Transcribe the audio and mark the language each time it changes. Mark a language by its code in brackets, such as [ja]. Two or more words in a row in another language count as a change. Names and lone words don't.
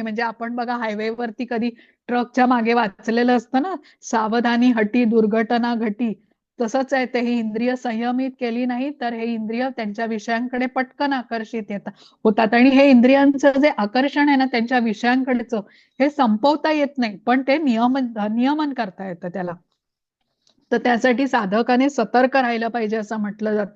[mr] म्हणजे आपण बघा हायवेवरती कधी ट्रकच्या मागे वाचलेलं असतं ना, [hi] सावधानी हटी दुर्घटना घटी. [mr] तसंच आहे ते, ही इंद्रिय संयमित केली नाही तर हे इंद्रिय त्यांच्या विषयांकडे पटकन आकर्षित होतात आणि हे इंद्रियांचं जे आकर्षण आहे ना त्यांच्या विषयांकडेचं, हे संपवता येत नाही, पण ते नियमन करता येतं त्याला. तर त्यासाठी साधकाने सतर्क राहिलं पाहिजे असं म्हटलं जातं.